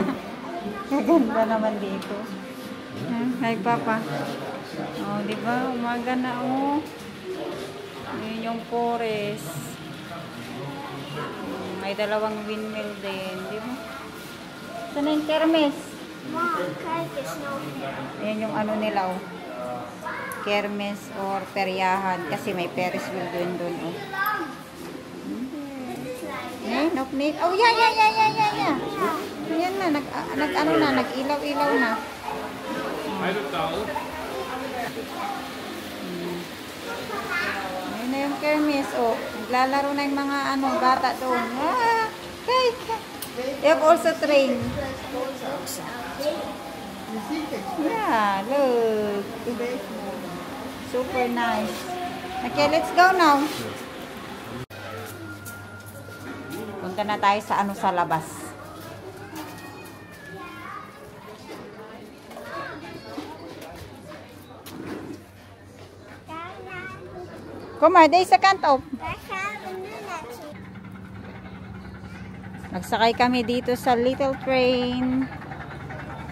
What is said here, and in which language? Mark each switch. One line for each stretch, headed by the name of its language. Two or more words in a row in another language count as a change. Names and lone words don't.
Filipino: Kaganda naman dito. Hi, Papa. Oh, di ba? Umaga na, Yun yung forest. May dalawang windmill din, di ba? Saan na yung kermes?
English: Mom,
Dutch: kijk eens nou.
Filipino: Ayan yung nila, kermes or peryahan. Kasi may
English: Ferris wheel
Filipino: dun, Noknik.
English: Oh, yeah.
Filipino: Ayan na, nag-ilaw-ilaw na.
Dutch: Hij doet taal.
Filipino: Ayun na yung kermes, naglalaro na yung mga bata doon.
Dutch: Kijk.
English: They have also train. Yeah, look. Super nice. Okay, let's go now.
Filipino: Punta na tayo sa sa labas.
Dutch: Kom maar, deze kant op. Daar gaan we nu naartoe.
Filipino: Nagsakay kami dito sa
English: little train.